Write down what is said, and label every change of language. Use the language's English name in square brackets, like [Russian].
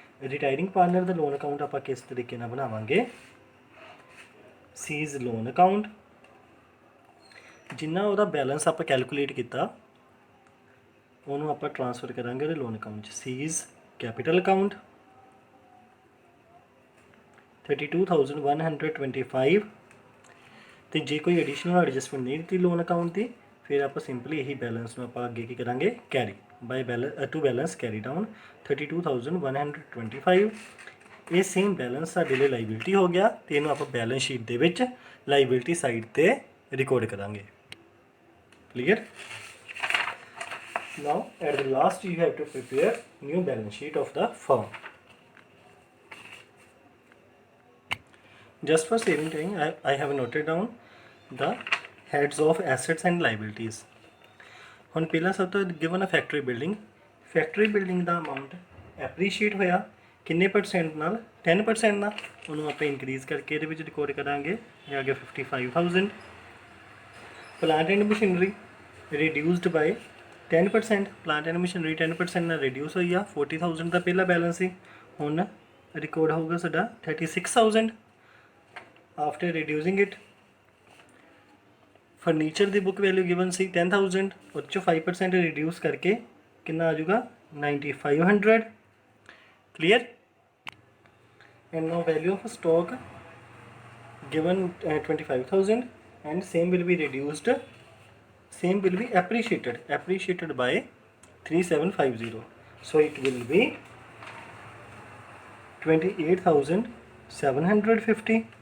[Punjabi] retiring partner ਦਾ loan account ਆਪਾਂ ਕਿਸ ਤਰੀਕੇ ਨਾਲ ਬਣਾਵਾਂਗੇ, C's ਲੋਨ ਅਕਾਊਂਟ ਜਿੰਨਾ ਉਹਦਾ ਬੈਲੈਂਸ ਆਪਾਂ ਕੈਲਕੂਲੇਟ ਕੀਤਾ ਉਹਨੂੰ ਆਪਾਂ ਟ੍ਰਾਂਸਫਰ ਕਰਾਂਗੇ ਉਹਦੇ ਲੋਨ ਅਕਾਊਂਟ 'ਚ। C's ਕੈਪੀਟਲ ਅਕਾਊਂਟ 32,125 ਤੇ ਜੇ ਕੋਈ ਐਡੀਸ਼ਨਲ ਐਡਜਸਟਮੈਂਟ ਨਹੀਂ ਦਿੱਤੀ ਲੋਨ ਅਕਾਊਂਟ ਦੀ ਫਿਰ ਆਪਾਂ ਸਿੰਪਲੀ ਇਹੀ ਬੈਲੈਂਸ ਨੂੰ ਆਪਾਂ ਅੱਗੇ ਕੀ ਕਰਾਂਗੇ, [English] carry by to balance carry down [Punjabi] 32,125। ਇਹ ਸੇਮ ਬੈਲੈਂਸ ਸਾਡੇ ਲਈ ਲਾਇਬਿਲਿਟੀ ਹੋ ਗਿਆ ਤੇ ਇਹਨੂੰ ਆਪਾਂ ਬੈਲੈਂਸ ਸ਼ੀਟ ਦੇ ਵਿੱਚ ਲਾਇਬਿਲਿਟੀ ਸਾਈਡ ਤੇ ਰਿਕਾਰਡ ਕਰਾਂਗੇ। Clear. [English] Now at the last you have to prepare new balance sheet of the firm. Just for saving time I have noted down the heads of assets and liabilities. [Punjabi] ਹੁਣ ਪਹਿਲਾਂ ਸਭ ਤੋਂ given ਅ factory building ਦਾ amount appreciate ਹੋਇਆ ਕਿੰਨੇ percent ਨਾਲ, 10% ਨਾਲ, ਉਹਨੂੰ ਆਪਾਂ ਇਨਕਰੀਜ਼ ਕਰਕੇ ਇਹਦੇ ਵਿੱਚ ਰਿਕਾਰਡ ਕਰਾਂਗੇ, ਇਹ ਆ ਗਿਆ 55,000। [English] plant and machinery reduced by [Punjabi] 10%, plant and machinery 10% ਨਾਲ ਰਿਡਿਊਸ ਹੋਈ ਆ। 40,000 ਦਾ ਪਹਿਲਾ ਬੈਲੈਂਸ ਸੀ, ਹੁਣ ਰਿਕਾਰਡ ਹੋਊਗਾ ਸਾਡਾ 36,000 [English] After reducing it. [Punjabi] Furniture ਦੀ book value given ਸੀ 10,000, ਉਹਦੇ 'ਚੋਂ 5% ਰਿਡਿਊਸ ਕਰਕੇ ਕਿੰਨਾ ਆ ਜਾਊਗਾ 9,500। Clear. [English] And now value of stock given 25,000 and same will be reduced, same will be appreciated by 3,750, so it will be 28,750।